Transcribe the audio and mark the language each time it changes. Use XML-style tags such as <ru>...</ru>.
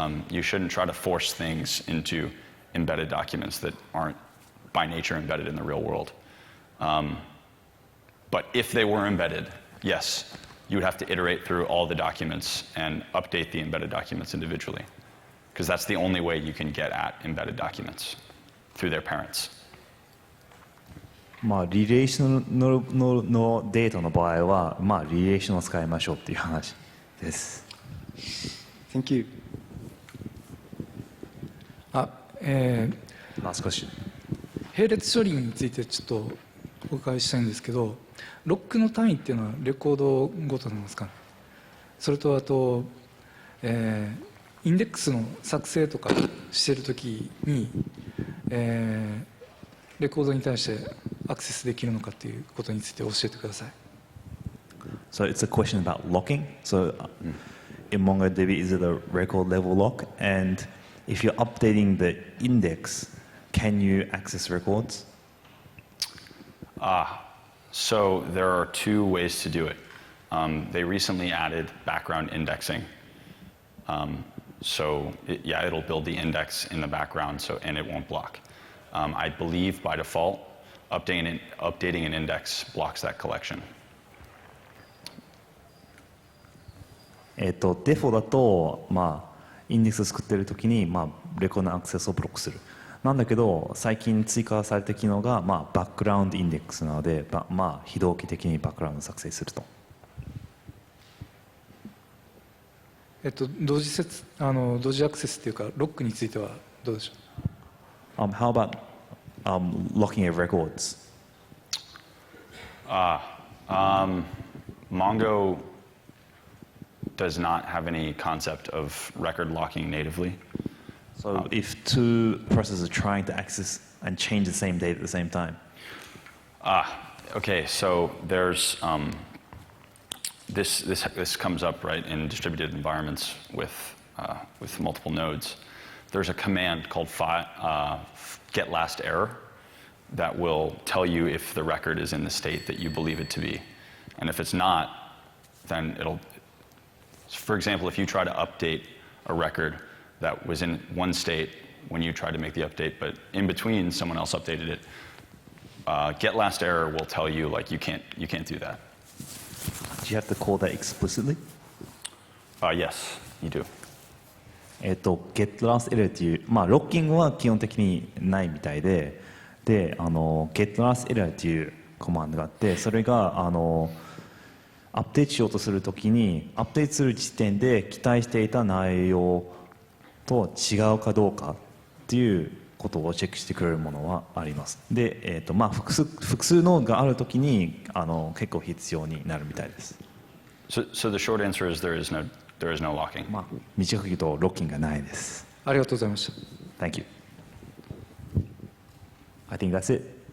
<en>You shouldn't try to force things into embedded documents that aren't by nature embedded in the real world. But if they were embedded, yes, you would have to iterate through all the documents and update the embedded documents individually, because that's the only way you can get at embedded documents, through their parents.</en> <ja>リレーションのデータの場合は、リレーションを使いましょうっていう話です。</ja> <en>Thank you. Last question.</en> <ja>並列処理についてちょっとお伺いしたいんですけど、ロックの単位っていうのはレコードごとなんですか？それとあと、インデックスの作成とかしてるときに、レコードに対してアクセスできるのかっていうことについて教えてください。</ja> <en>So it's a question about locking. So in MongoDB, is it a record level lock? And if you're updating the index, can you access records? So there are two ways to do it. They recently added background indexing. It'll build the index in the background, and it won't block. I believe by default, updating an index blocks that collection.</en> <ja>デフォだと、インデックスを作っているときに、レコードのアクセスをブロックする。なんだけど、最近追加された機能が、バックグラウンドインデックスなので、非同期的にバックグラウンドを作成すると。同時アクセスっていうか、ロックについてはどうでしょう？</ja> <en>How about locking of records? Mongo does not have any concept of record locking natively. So if two processes are trying to access and change the same data at the same time? Okay, so there's this comes up right in distributed environments with multiple nodes. There's a command called get last error that will tell you if the record is in the state that you believe it to be, and if it's not, then it'll. For example, if you try to update a record that was in one state when you tried to make the update, but in between someone else updated it, get last error will tell you like you can't do that. Do you have to call that explicitly? Yes, you do.</en> <ja>get last error っていう、ロッキングは基本的にないみたいで、get last error っていうコマンドがあって、それがアップデートしようとするときに、アップデートする時点で期待していた内容と違うかどうかっていうことをチェックしてくれるものはあります。で、複数のがあるときに結構必要になるみたいです。</ja> <en>So the short answer is there is no locking.</en> <ja>短く言うとロッキングがないです。ありがとうございました。</ja> <en>Thank you. I think that's it.</en>